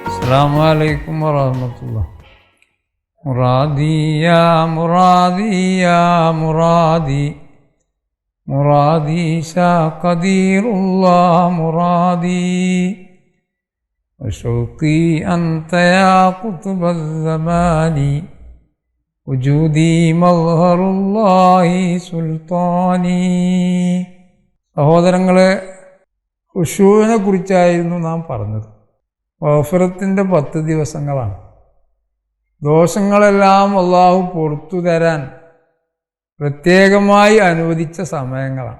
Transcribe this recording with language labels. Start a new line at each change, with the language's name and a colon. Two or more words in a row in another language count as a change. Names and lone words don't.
Arabic: السلام عليكم ورحمة الله. مرادي يا مرادي يا مرادي مرادي شاء قدير الله مرادي وشوقي أنت يا قطب الزمان وجودي مظهر الله സുൽത്താനി.
Malayalam: സഹോദരങ്ങളെ, ഖുശൂഇനെ കുറിച്ചായിരുന്നു നാം പറഞ്ഞത്. മഗ്ഫിറത്തിൻ്റെ 10 ദിവസങ്ങളാണ്. ദോഷങ്ങളെല്ലാം അള്ളാഹു പുറത്തു തരാൻ പ്രത്യേകമായി അനുവദിച്ച സമയങ്ങളാണ്.